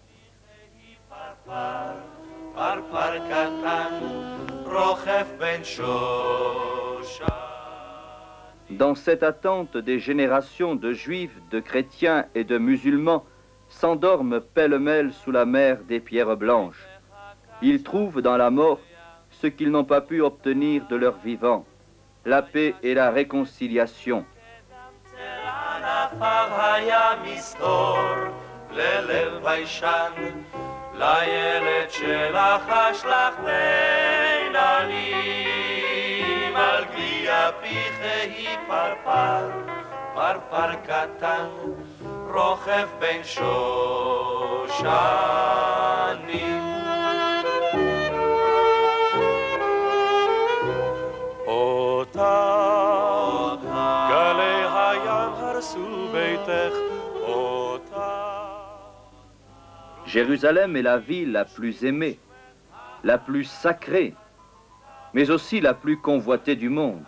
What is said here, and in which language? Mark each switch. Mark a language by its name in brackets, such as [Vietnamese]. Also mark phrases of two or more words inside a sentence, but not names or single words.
[French] Dans cette attente, des générations de juifs, de chrétiens et de musulmans s'endorment pêle-mêle sous la mer des pierres blanches. Ils trouvent dans la mort ce qu'ils n'ont pas pu obtenir de leur vivant, la paix et la réconciliation. [Hebrew] היה מסתור ללב ביישן, לילד שלחש לך בין עלים, על גביע פיחי פרפר, פרפר קטן, רוכב בין שושנים. [French] Jérusalem est la ville la plus aimée, la plus sacrée, mais aussi la plus convoitée du monde.